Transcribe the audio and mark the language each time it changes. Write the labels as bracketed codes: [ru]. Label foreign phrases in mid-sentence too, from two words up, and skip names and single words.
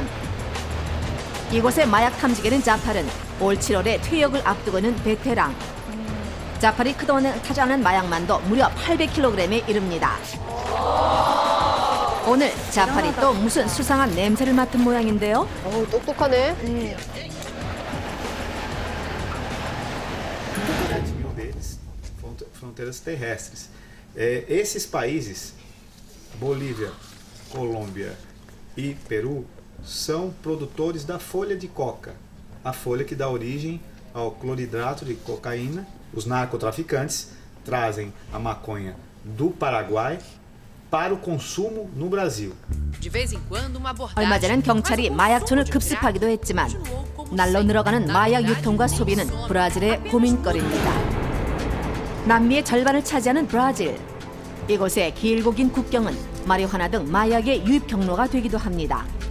[ko] 이곳의 마약 탐지견인 자팔은 올 7월에 퇴역을 앞두고 있는 베테랑. 자팔이 그동안 타지 않은 마약만도 무려 800kg에 이릅니다. 오늘 자팔이 또 무슨 수상한 냄새를 맡은 모양인데요. 어우, 똑똑하네. [pt] Deles, fronteiras terrestres. Esses países, Bolívia, Colômbia e Peru, são produtores da folha de coca, a folha que dá origem ao cloridrato de cocaína. Os narcotraficantes trazem a maconha do Paraguai para o consumo no Brasil. [ko] 얼마 전엔 경찰이 마약촌을 급습하기도 했지만 날로 늘어가는 마약 유통과 소비는 브라질의 고민거리입니다. 남미의 절반을 차지하는 브라질. 이곳의 길고 긴 국경은 마리화나 등 마약의 유입 경로가 되기도 합니다.